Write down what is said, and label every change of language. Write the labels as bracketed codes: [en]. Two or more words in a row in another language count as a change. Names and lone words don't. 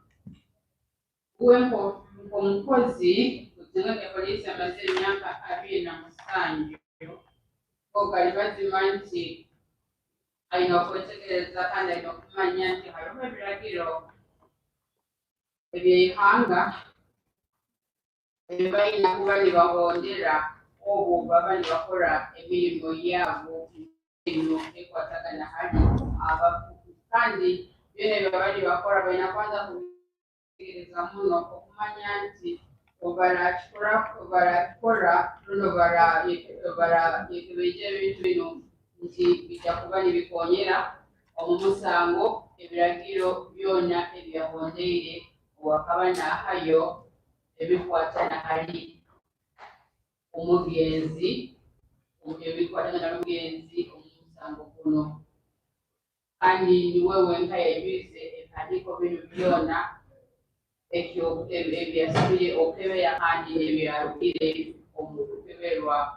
[nyn] omukozi kuzinga kya poliisi amaze emyaka 27 okali bazima nti alina okwetegereza kandi alina okumanya nti haliwo ebiragiro ebyeihanga ebibalina kuba nibahondera obwo baba nibakora emirimu yaabo eno ekwatagana hali kandi byona byebaba nibakora balina kwanza kutegereza muno okumanya nti obarakikora luno yekebeja ebintu bino nti bijja kuba nibikonyera omumusango ebiragiro byona ebyahondeire owakaba nahayo ebikwatana hali omugenzi ebikwatana n'omugenzi omumusango guno kandi niwe wenka yajulize ebihandiiko bino byona ekyo ebyasabire okukebera kandi nebyalukire omukukeberwa